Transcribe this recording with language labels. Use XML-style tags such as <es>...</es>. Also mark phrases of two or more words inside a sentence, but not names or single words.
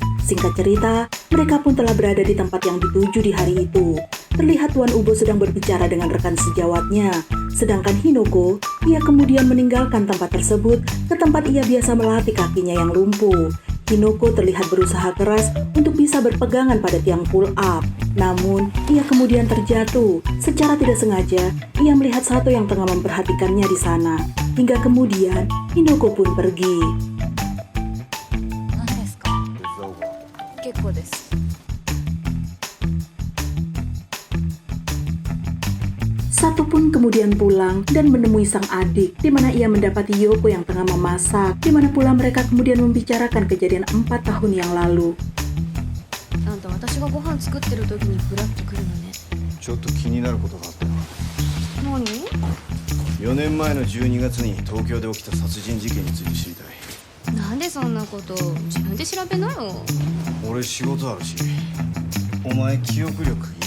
<id>Singkat cerita, mereka pun telah berada di tempat yang dituju di hari itu. Terlihat Tuan Ubo sedang berbicara dengan rekan sejawatnya. Sedangkan Hinoko, ia kemudian meninggalkan tempat tersebut ke tempat ia biasa melatih kakinya yang lumpuh. Hinoko terlihat berusaha keras untuk bisa berpegangan pada tiang pull up. Namun, ia kemudian terjatuh. Secara tidak sengaja, ia melihat Sato yang tengah memperhatikannya di sana. Hingga kemudian, Hinoko pun pergi. Sato pun kemudian pulang dan menemui sang adik, di mana ia mendapati Yoko yang tengah memasak, di mana pula mereka kemudian membicarakan kejadian 4 tahun yang lalu.</id> <ja>あんた私がご飯作ってる時にフラッと来るのね。ちょっと気になることがあってな。何 4年前の12月に東京で起きた殺人事件について知りたい。なんでそんなこと自分で調べなよ。俺仕事あるし、お前記憶力異常やから。</ja>